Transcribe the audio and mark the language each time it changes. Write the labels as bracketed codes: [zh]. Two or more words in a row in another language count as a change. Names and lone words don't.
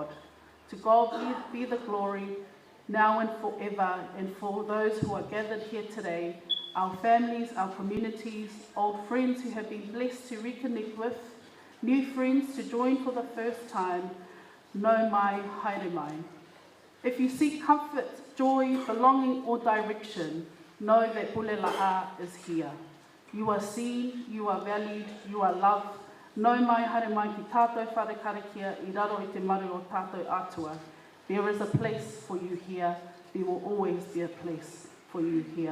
[en] To God be the glory, now and forever. And for those who are gathered here today, our families, our communities, old friends who have been blessed to reconnect with, new friends to join for the first time, [mi] no mai, haere mai. [en] If you seek comfort, joy, belonging or direction, know that Pulela'a is here. You are seen, you are valued, you are loved. [mi] No mai haere mai ki tātou wharekarakia I raro I te maru o tātou atua. [en] There is a place for you here. There will always be a place for you here.